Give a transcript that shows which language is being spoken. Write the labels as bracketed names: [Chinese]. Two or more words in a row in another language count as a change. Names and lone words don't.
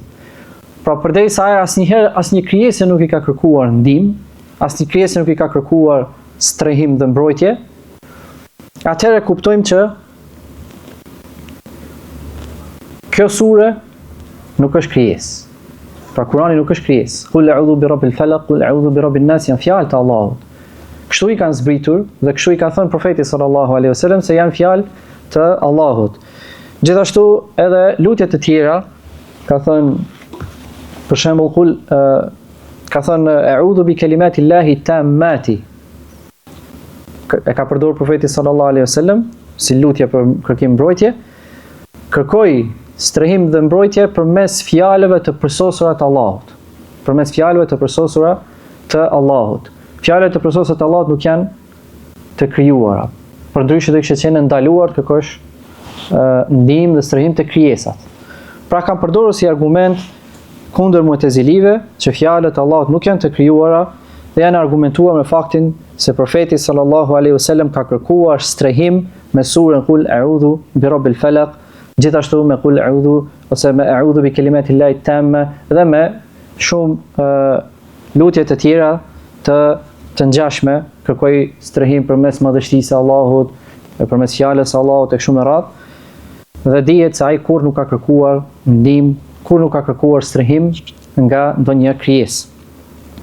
[Albanian] Pra përderisa ai asnjë krijesë nuk i ka kërkuar ndihmë, asnjë krijesë nuk i ka kërkuar strehim dhe mbrojtje, atëherë kuptojmë që kjo sure nuk është krijesë. Pra Kurani nuk është krijesë. [Arabic] قل أعوذ برب الفلق قل أعوذ برب الناس, [Albanian] janë fjalë të Allahut. Kështu i kanë zbritur dhe kështu i ka thënë profeti [Arabic] صلى الله عليه وسلم [Albanian] se janë fjalë të Allahut. Gjithashtu edhe lutjet e tjera ka thënë për shembull ka thënë [Arabic] أعوذ بكلمات الله التامة. [Albanian] E ka përdorur profeti [Arabic] صلى الله عليه وسلم [Albanian] si lutje për kërkim mbrojtje. Kërkoi strehim dhe mbrojtje përmes fjalëve të përsosura të Allahut. Përmes fjalëve të përsosura të Allahut. Fjalët e përsosura të Allahut nuk janë të krijuara. Përndryshe do kishte qenë ndaluar të kërkosh ndihmë dhe strehim të krijesat. Pra kanë përdorur si argument kundër mu'tezilive që fjalët e Allahut nuk janë të krijuara dhe janë argumentuar me faktin se profeti [Arabic] صلى الله عليه وسلم [Albanian] ka kërkuar strehim me surën [Arabic] قل أعوذ برب الفلق, [Albanian] gjithashtu me [Arabic] قل أعوذ [Albanian] ose me [Arabic] أعوذ بكلمات الله التامة [Albanian] dhe me shumë lutje të tjera të ngjashme, kërkoi strehim përmes madhështisë së Allahut, përmes fjalës së Allahut e kështu me radhë. Dhe dihet se ai kur nuk ka kërkuar ndihmë, kur nuk ka kërkuar strehim nga ndonjë krijesë.